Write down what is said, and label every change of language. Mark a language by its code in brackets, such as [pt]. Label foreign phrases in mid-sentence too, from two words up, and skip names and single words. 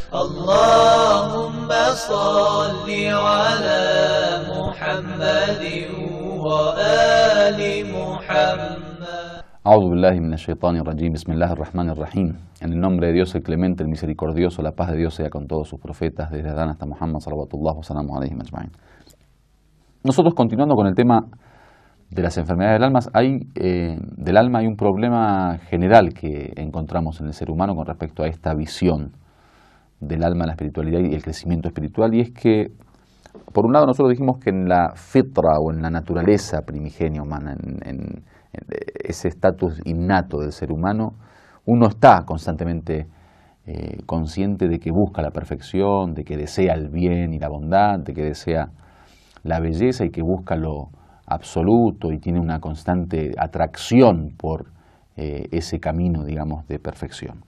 [ar] اللهم صل على محمد وآل محمد. أعوذ بالله من الشيطان الرجيم. بسم الله الرحمن الرحيم. [es] En el nombre de Dios el clemente, el misericordioso, la paz de Dios sea con todos sus profetas, desde Adán hasta Muhammad [ar] صلوات الله وسلام عليه أجمعين. [es] Nosotros, continuando con el tema de las enfermedades del alma, hay un problema general que encontramos en el ser humano con respecto a esta visión del alma, la espiritualidad y el crecimiento espiritual, y es que, por un lado, nosotros dijimos que en la fitra o en la naturaleza primigenia humana, en ese estatus innato del ser humano, uno está constantemente consciente de que busca la perfección, de que desea el bien y la bondad, de que desea la belleza y que busca lo absoluto y tiene una constante atracción por ese camino, digamos, de perfección.